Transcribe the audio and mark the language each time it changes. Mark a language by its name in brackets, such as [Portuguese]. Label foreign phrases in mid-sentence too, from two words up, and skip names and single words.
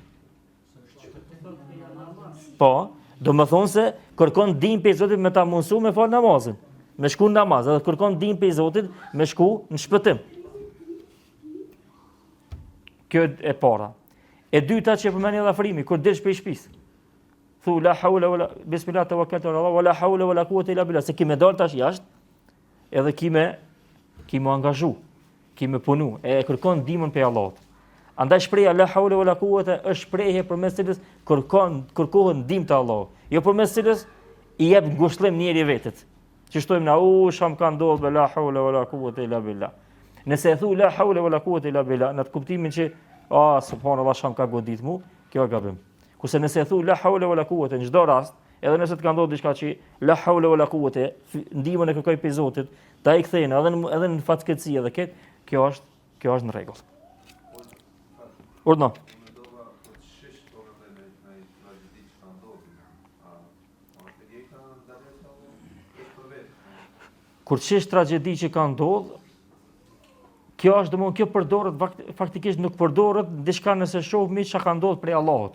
[Albanian] Po, do më thonë se kërkon ndihmë pe Zotit me ta mundsu me fal namazin, me shku në namaz, edhe kërkon ndihmë pe Zotit me shku në shpëtim. Kjo e para. E dyta që përmeni edhe afrimi, kur dilsh prej shtëpisë. [Arabic] Thu لا حول ولا بسم الله توكلت على الله ولا حول ولا قوة إلا بالله. [Albanian] Se kimë dal tash jashtë, edhe kimë angazhu, kimë punu, e kërkon ndihmën pe Allahut. Andaj shpreha [Arabic] لا حول ولا قوة [Albanian] është shprehje përmes cilës kërkohet ndihmë te Allahu, jo përmes cilës i jep ngushëllim njëri vetit. Që shtojmë na sham ka ndodhur [Arabic] لا حول ولا قوة إلا بالله. [Albanian] Nëse e thu [Arabic] لا حول ولا قوة إلا بالله, [Albanian] në të kuptimin që subhanallahu sham ka godit mu, kjo është gabim. Kurse nëse e thu [Arabic] لا حول ولا قوة [Albanian] në çdo rast, edhe nëse të ka ndodhur diçka që [Arabic] لا حول ولا قوة, [Albanian] ndihmën e kërkoj pe Zotit, ta i kthejnë edhe në fatkeqësi edhe këtë, kjo është në rregull. Urdhno. Kur çesh tragjedi që ka ndodhur, kjo është domosdoshmë kjo përdoret faktikisht nuk përdoret diçka nëse shohmi çka ka ndodhur prej Allahut.